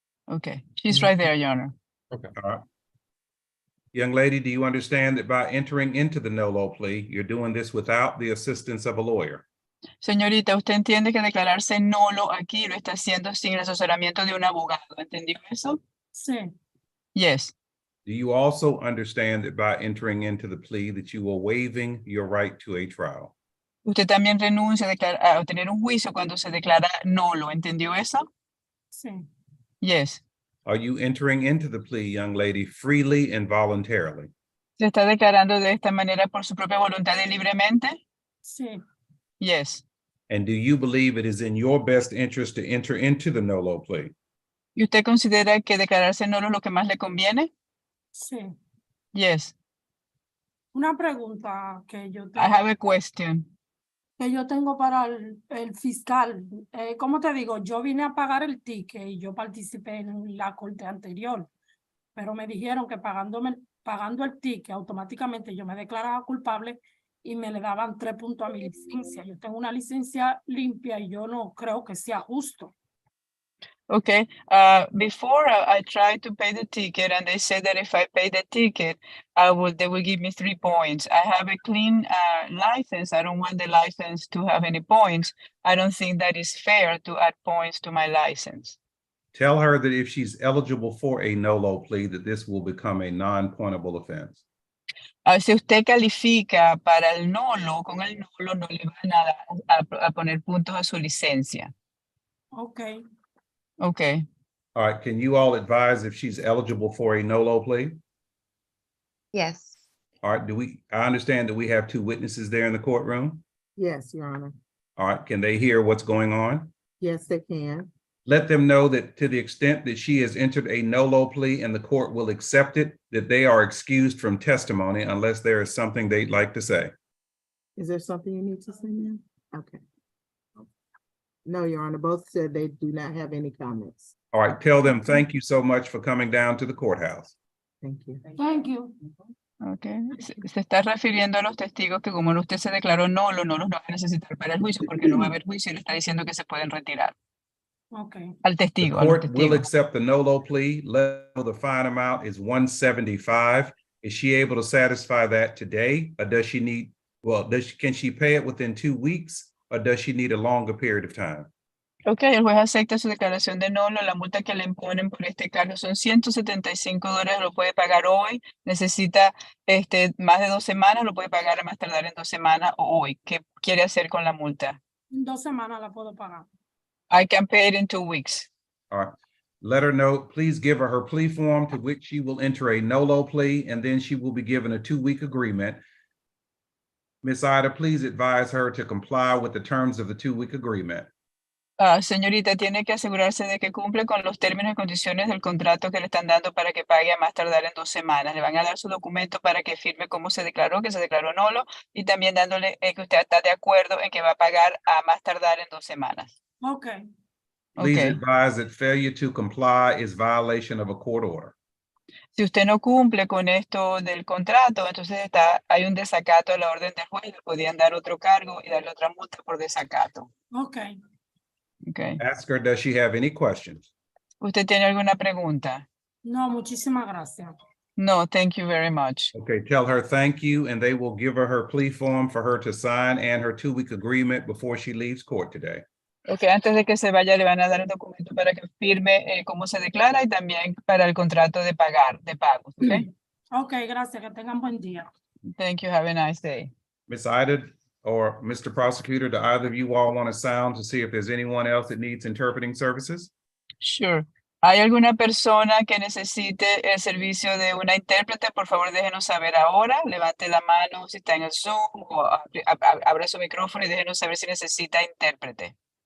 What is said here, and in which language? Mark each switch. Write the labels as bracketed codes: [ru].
[en] Okay, she's right there, Your Honor. Okay. All right. Young lady, do you understand that by entering into the NOLO plea, you're doing this without the assistance of a lawyer? [es] Señorita, usted entiende que declararse nulo aquí lo está haciendo sin el asesoramiento de un abogado. ¿Entendió eso? Sí. [en] Yes. Do you also understand that by entering into the plea that you are waiving your right to a trial? [es] Usted también renuncia a obtener un juicio cuando se declara nulo. ¿Entendió eso? Sí. [en] Yes. Are you entering into the plea, young lady, freely and voluntarily? [es] ¿Se está declarando de esta manera por su propia voluntad y libremente? Sí. [en] Yes. And do you believe it is in your best interest to enter into the NOLO plea? [es] ¿Y usted considera que declararse nulo es lo que más le conviene? Sí. [en] Yes. [es] Una pregunta que [en] I have a question. [es] tengo para el fiscal. ¿Cómo te digo? Yo vine a pagar el ticket y yo participé en la corte anterior, pero me dijeron que pagando el ticket, automáticamente yo me declaraba culpable y me le daban 3 puntos a mi licencia. Yo tengo una licencia limpia y yo no creo que sea justo. [en] Okay, before I tried to pay the ticket and they said that if I pay the ticket, they will give me 3 points. I have a clean license. I don't want the license to have any points. I don't think that is fair to add points to my license. Tell her that if she's eligible for a NOLO plea, that this will become a non-pointable offense. [es] Si usted califica para el NOLO, con el NOLO no le van a poner puntos a su licencia. [en] Okay. Okay. All right, can you all advise if she's eligible for a NOLO plea? Yes. All right, I understand that we have 2 witnesses there in the courtroom. Yes, Your Honor. All right, can they hear what's going on? Yes, they can. Let them know that to the extent that she has entered a NOLO plea and the court will accept it, that they are excused from testimony unless there is something they'd like to say. Is there something you need to say now? Okay. No, Your Honor, both said they do not have any comments. All right, tell them thank you so much for coming down to the courthouse. Thank you. Thank you. Okay. [es] Se está refiriendo a los testigos que como usted se declaró nulo, no los va a necesitar para el juicio porque no va a haber juicio y le está diciendo que se pueden retirar. [en] Okay. [es] Al [en] The [es] testigo, a los [en] court will [es] testigos. [en] accept the NOLO plea. Let know the fine amount is $175. Is she able to satisfy that today? Or does she need, can she pay it within 2 weeks? Or does she need a longer period of time? [es] Ok, el juez acepta su declaración de nulo. La multa que le imponen por este cargo son $175. Lo puede pagar hoy. Necesita más de 2 semanas. Lo puede pagar a más tardar en 2 semanas o hoy. ¿Qué quiere hacer con la multa? En 2 semanas la puedo pagar. [en] I can pay it in 2 weeks. All right. Let her know, please give her plea form to which she will enter a NOLO plea, and then she will be given a 2-week agreement. Ms. Ida, please advise her to comply with the terms of the 2-week agreement. [es] Señorita, tiene que asegurarse de que cumple con los términos y condiciones del contrato que le están dando para que pague a más tardar en 2 semanas. Le van a dar su documento para que firme cómo se declaró, que se declaró nulo, y también dándole que usted está de acuerdo en que va a pagar a más tardar en 2 semanas. [en] Okay. Please Okay. advise that failure to comply is violation of a court order. [es] Si usted no cumple con esto del contrato, entonces hay un desacato a la orden del juez, le podían dar otro cargo y darle otra multa por desacato. [en] Okay. Okay. Ask her, does she have any questions? [es] ¿Usted tiene alguna pregunta? No, muchísimas gracias. [en] No, thank you very much. Okay, tell her thank you, and they will give her plea form for her to sign and her 2-week agreement before she leaves court today. [es] Okay, antes de que se vaya le van a dar el documento para que firme cómo se declara y también para el contrato de pagos. [en] Okay. [es] Okay, gracias. Que tengan buen día. [en] Thank you. Have a nice day. Ms. Ida or Mr. Prosecutor, do either of you all want to sound to see if there's anyone else that needs interpreting services? Sure. [es] ¿Hay alguna persona que necesite el servicio de una intérprete? Por favor, déjenos saber ahora. Levante la mano si está en el Zoom o abra su micrófono y déjenos saber si necesita intérprete.